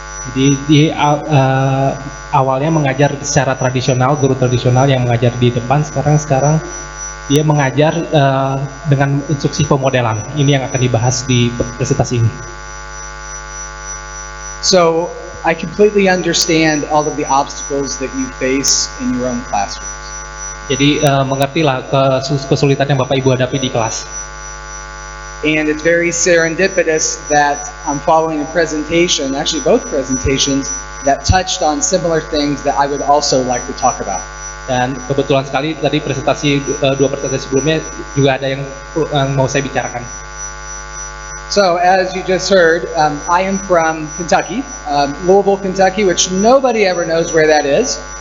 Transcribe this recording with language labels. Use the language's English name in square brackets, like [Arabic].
[Indonesian] Jadi awalnya mengajar secara tradisional, guru tradisional yang mengajar di depan, sekarang dia mengajar dengan instruksi pemodelan. Ini yang akan dibahas di presentasi ini. [English] So I completely understand all of the obstacles that you face in your own classrooms. [Indonesian] Jadi mengertilah kesulitan yang Bapak Ibu hadapi di kelas. [English] And it's very serendipitous that I'm following a presentation, actually both presentations, that touched on similar things that I would also like to talk about. [Indonesian] Dan kebetulan sekali tadi dua presentasi sebelumnya juga ada yang mau saya bicarakan. [English] So as you just heard, I am from Kentucky, Louisville, Kentucky, which nobody ever knows where that is.